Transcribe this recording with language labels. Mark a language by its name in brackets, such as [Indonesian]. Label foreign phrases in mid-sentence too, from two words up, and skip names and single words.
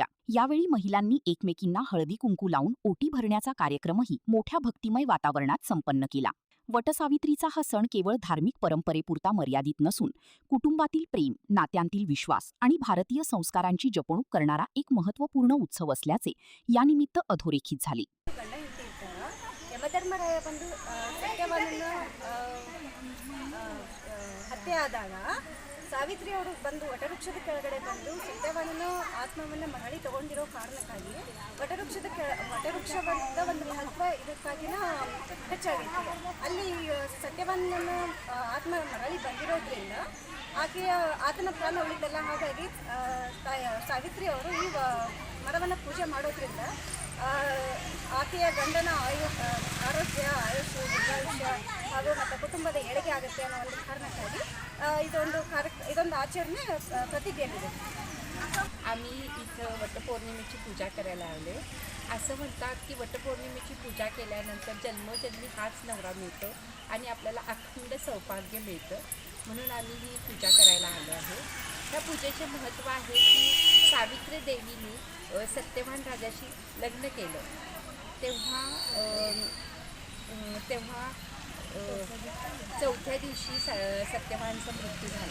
[Marathi] यावेळी महिलांनी एकमेकींना हळदी कुंकू लावून ओटी भरण्याचा कार्यक्रमही मोठ्या भक्तिमय वातावरणात संपन्न केला. वटसावित्रीचा हा सण केवळ धार्मिक परंपरेपुरता मर्यादित नसून कुटुंबातील प्रेम, नात्यांतील विश्वास आणि भारतीय संस्कारांची जपणूक करणारा एक महत्त्वपूर्ण उत्सव असल्याचे यानिमित्त अधोरेखित झाले. [Kannada] ಯಮಧರ್ಮರಾಯ ಬಂದು ಸತ್ಯವನ್ನು ಹತ್ಯೆ ಆದಾಗ ಸಾವಿತ್ರಿ ಅವರು ಬಂದು ವಟವೃಕ್ಷದ ಕೆಳಗಡೆ ಬಂದು ಸತ್ಯವಾನನ ಆತ್ಮವನ್ನು ಮರಳಿ ತಗೊಂಡಿರೋ ಕಾರಣಕ್ಕಾಗಿ ವಟವೃಕ್ಷದ ಒಂದು ಮಹತ್ವ ಇದಕ್ಕಾಗಿನ ಹೆಚ್ಚಾಗಿತ್ತು. ಅಲ್ಲಿ ಸತ್ಯವಾನನ ಆತ್ಮ ಮರಳಿ ಬಂದಿರೋದ್ರಿಂದ ಆತನ ಪ್ರಾಣ ಉಳಿದಲ್ಲ. ಹಾಗಾಗಿ ಸಾವಿತ್ರಿ ಅವರು ಈ ಮರವನ್ನು ಪೂಜೆ ಮಾಡೋದ್ರಿಂದ ಆಕೆಯ ಗಂಡನ ಆರೋಗ್ಯ, ಆಯುಷ್ಯ, ದೀರ್ಘಾಯುಷ್ಯ ಹಾಗೂ ಮತ್ತು ಕುಟುಂಬದ ಏಳಿಗೆ ಆಗುತ್ತೆ ಅನ್ನೋ ಒಂದು ಕಾರಣಕ್ಕಾಗಿ ಇದೊಂದು ಆಚರಣೆ ಪ್ರತಿಜ್ಞೆಯಿದೆ. [Marathi] आम्ही इथं वटपौर्णिमेची पूजा करायला आले. असं म्हणतात की वटपौर्णिमेची पूजा केल्यानंतर जन्मोजन्मी हाच नवरा मिळतो आणि आपल्याला अखंड सौभाग्य मिळतं, म्हणून आम्ही ही पूजा करायला आलो आहे. ह्या पूजेचे महत्त्व आहे की सावित्री देवीने सत्यवान राजाशी लग्न केलं तेव्हा चौथ्या दिवशी सत्यवानचा मृत्यू झाला.